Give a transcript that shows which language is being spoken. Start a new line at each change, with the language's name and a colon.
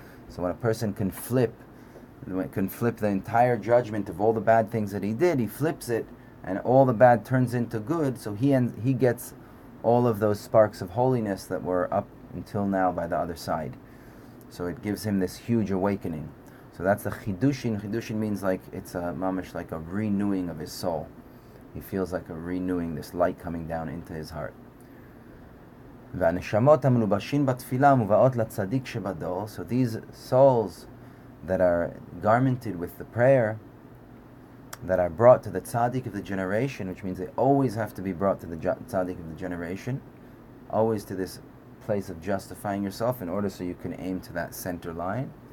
English: So when a person can flip the entire judgment of all the bad things that he did, he flips it, and all the bad turns into good, so he gets all of those sparks of holiness that were up until now by the other side. So it gives him this huge awakening. So that's the chidushin. Chidushin means like it's a mamish, like a renewing of his soul. He feels like a renewing, this light coming down into his heart.
Hebrew: והנשמות המלובשים בתפילה מובאות לצדיק שבדור.
English: So these souls that are garmented with the prayer, that are brought to the tzaddik of the generation, which means they always have to be brought to the tzaddik of the generation, always to this place of justifying yourself in order so you can aim to that center line.